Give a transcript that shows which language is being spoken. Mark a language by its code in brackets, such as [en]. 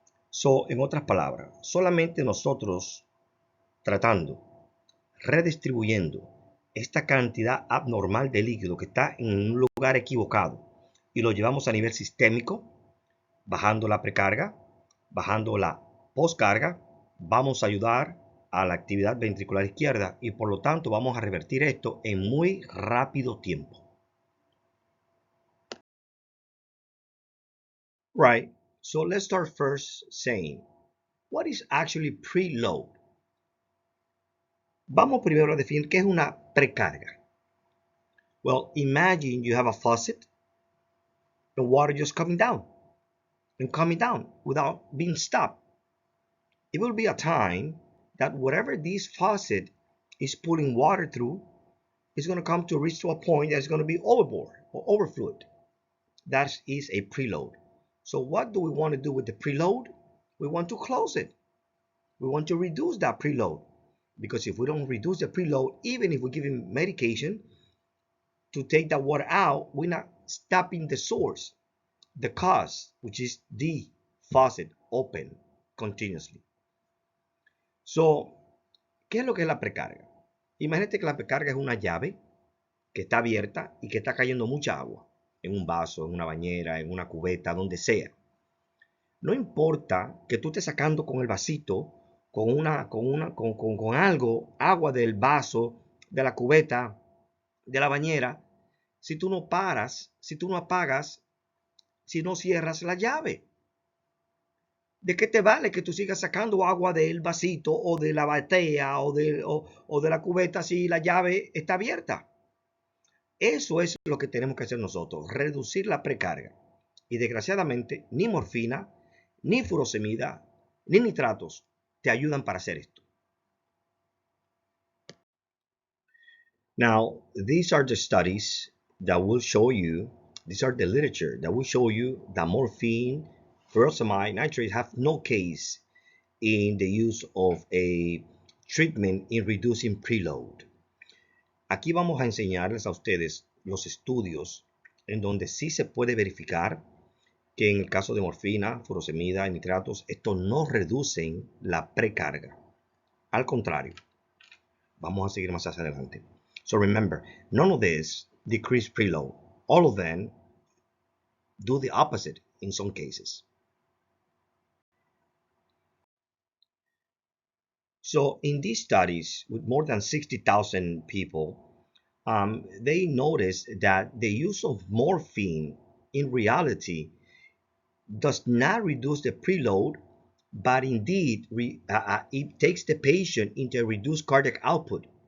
[es] So, en otras palabras, solamente nosotros tratando, redistribuyendo esta cantidad abnormal de líquido que está en un lugar equivocado y lo llevamos a nivel sistémico, bajando la precarga, bajando la poscarga, vamos a ayudar a la actividad ventricular izquierda y por lo tanto vamos a revertir esto en muy rápido tiempo. [en] Right, so let's start first saying, what is actually preload? [es] Vamos primero a definir qué es una precarga. [en] Well, imagine you have a faucet and water just coming down and coming down without being stopped. it will be a time that whatever this faucet is pulling water through is going to come to reach to a point that's going to be overboard or overflowed. That is a preload. So what do we want to do with the preload? We want to close it. We want to reduce that preload, because if we don't reduce the preload, even if we give him medication to take that water out, we're not stopping the source, the cause, which is the faucet open continuously. [es] So, ¿qué es lo que es la precarga? Imagínate que la precarga es una llave que está abierta y que está cayendo mucha agua en un vaso, en una bañera, en una cubeta, donde sea. No importa que tú estés sacando con el vasito, con algo, agua del vaso, de la cubeta, de la bañera, si tú no paras, si tú no apagas, si no cierras la llave. ¿De qué te vale que tú sigas sacando agua del vasito o de la batea o de la cubeta si la llave está abierta? Eso es lo que tenemos que hacer nosotros, reducir la precarga. Y desgraciadamente, ni morfina, ni furosemida, ni nitratos te ayudan para hacer esto. [en] Now, these are the studies that will show you, these are the literature that will show you that morphine, furosemide, nitrate have no case in the use of a treatment in reducing preload. [es] Aquí vamos a enseñarles a ustedes los estudios en donde sí se puede verificar que en el caso de morfina, furosemida y nitratos, estos no reducen la precarga. Al contrario, vamos a seguir más hacia adelante. [en] So remember, none of this decrease preload. All of them do the opposite in some cases. So in these studies with more than 60,000 people, they noticed that the use of morphine in reality does not reduce the preload, but indeed it takes the patient into a reduced cardiac output.